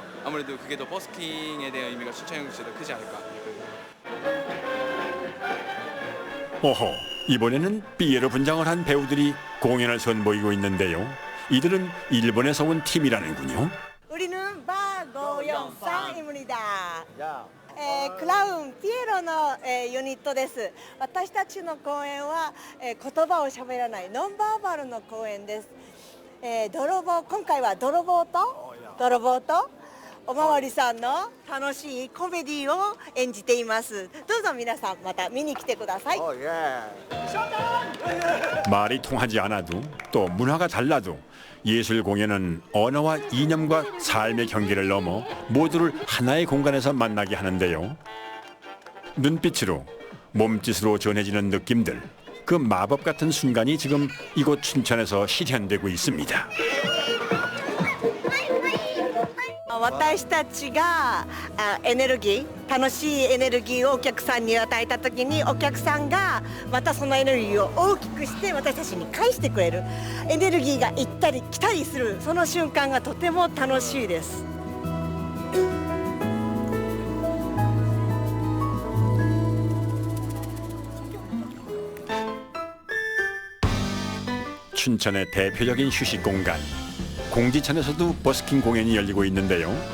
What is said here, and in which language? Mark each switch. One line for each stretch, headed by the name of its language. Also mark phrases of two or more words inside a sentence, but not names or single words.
Korean: 아무래도 그게 더 버스킹에 대한 의미가 춘천 연극제에 더 크지 않을까. 오호, 이번에는 삐에로 분장을 한 배우들이 공연을 선보이고 있는데요. 이들은 일본에서 온 팀이라는군요. 우리는 박고영상입니다.
Japanese: クラウンピエロのユニットです。私たちの公演は言葉を喋らないノンバーバルの公演です。今回は泥棒とおまわりさんの楽しいコメディを演じています。どうぞ皆さんまた見に来てください。
Korean: 말이 통하지 않아도 또 문화가 달라도 예술 공연은 언어와 이념과 삶의 경계를 넘어 모두를 하나의 공간에서 만나게 하는데요. 눈빛으로 몸짓으로 전해지는 느낌들, 그 마법 같은 순간이 지금 이곳 춘천에서 실현되고 있습니다.
Japanese: 私たちがエネルギー、楽しいエネルギーをお客さんに与えた時にお客さんがまたそのエネルギーを大きくして私たちに返してくれる、エネルギーが行ったり来たりするその瞬間がとても楽しいです。
Korean: 춘천의 대표적인 휴식 공간, 공지천에서도 버스킹 공연이 열리고 있는데요.